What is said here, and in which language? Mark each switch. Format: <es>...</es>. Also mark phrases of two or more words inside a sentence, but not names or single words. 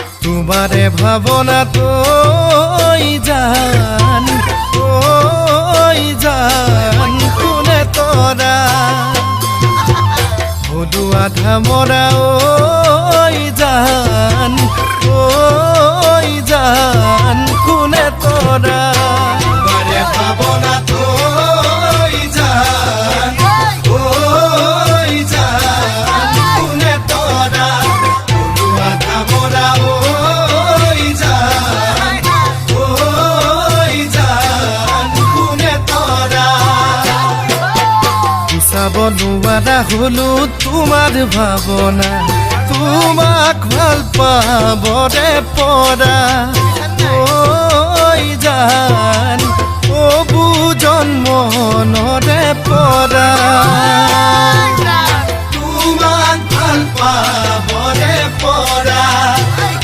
<syl>তোমারে ভাবনা তই জান কোনে তরা বধু আধা মরা ওই জান কোনে তরা তোমারে ভাবনা তই জান কোনে তরা বধু আধা মরা ওই জান কোনে তরা</syl> <as>গুছাব নোৱাৰা হলো তোমাৰ ভাৱনা তোমাক ভাল পাবৰে পৰা ঐ জান অবুজন মনৰে পৰা তোমাক ভাল পাবৰে পৰা</as>